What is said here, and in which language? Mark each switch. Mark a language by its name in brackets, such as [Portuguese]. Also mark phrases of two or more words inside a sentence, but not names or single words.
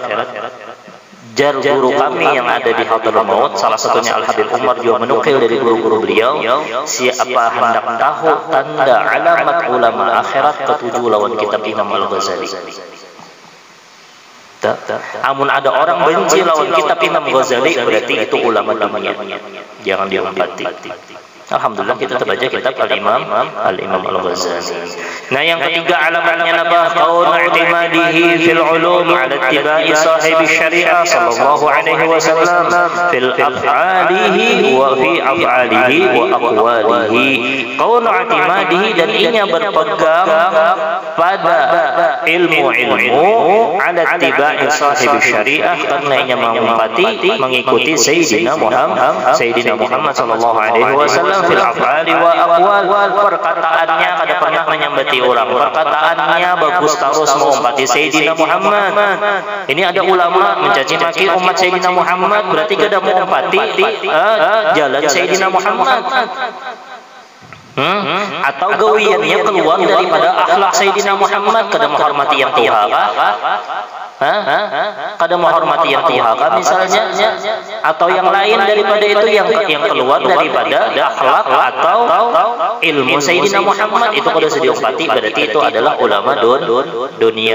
[Banjar] Jar guru kami yang ada di Hadramaut, salah satunya Al Habib Umar juga menukil dari guru-guru beliau, siapa hendak tahu tanda alamat ulama akhirat, ketujuh lawan kitab Imam Al-Ghazali. Amun ada orang benci lawan kitab Imam Ghazali, berarti itu ulama dunia, jangan dihormati. Alhamdulillah kita terbaca kitab Al-Imam Al-Ghazali. Nah yang ketiga alamatnya apa? [Arabic] قول اعتماده في العلوم على اتباع صاحب الشريعة صلى الله عليه وسلم في أفعاله وفي أفعاله وأقواله. قول اعتماده, [Banjar] dan inya berpegang pada ilmu [Arabic] على اتباع صاحب الشريعة, [Banjar] karena inya mengikuti Sayyidina Muhammad [Arabic] صلى الله عليه وسلم في الأفعال والأقوال. [Banjar] Perkataannya kada pernah menyambati orang, perkataannya bagus terus mengumpati Sayyidina Muhammad. Ini ada ulama mencaci maki umat Sayyidina Muhammad, berarti kada mengumpati jalan Sayyidina Muhammad. Atau gawiannya keluar daripada akhlak Sayyidina Muhammad, kada menghormati yang tua, kada menghormati yang tua misalnya, atau yang lain daripada itu yang keluar daripada akhlak atau ilmu Sayyidina Muhammad, itu kada diumpati, berarti itu adalah ulama dunia.